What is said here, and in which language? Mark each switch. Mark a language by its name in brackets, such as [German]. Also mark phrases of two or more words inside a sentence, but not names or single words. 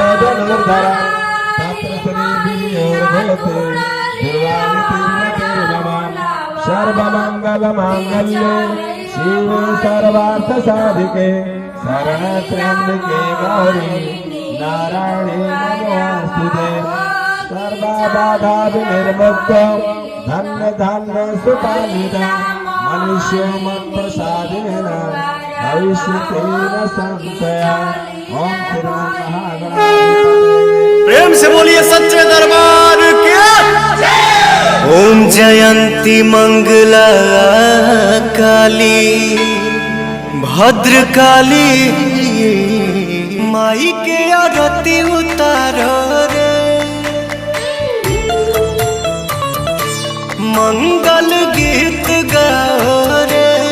[Sanskrit] जनार्दनम् तत्र श्रीविजयोर्भवति दुर्वानितिर्मतिर्मम सर्वमङ्गलमाङ्गल्ये शिवे सर्वार्थसाधिके शरण्ये गौरी नारायणे नमोऽस्तुते सर्वबाधाविनिर्मुक्तो धन्य धन्य सुपालिता मनुष्यो मत्प्रसादेन भविष्यतेन संशया। ओम [Hindi] प्रेम से बोलिए सच्चे दरबार की जय। ओम जयंती मंगला काली भद्र काली माई के आरती उतारो रे मंगल गीत गाओ रे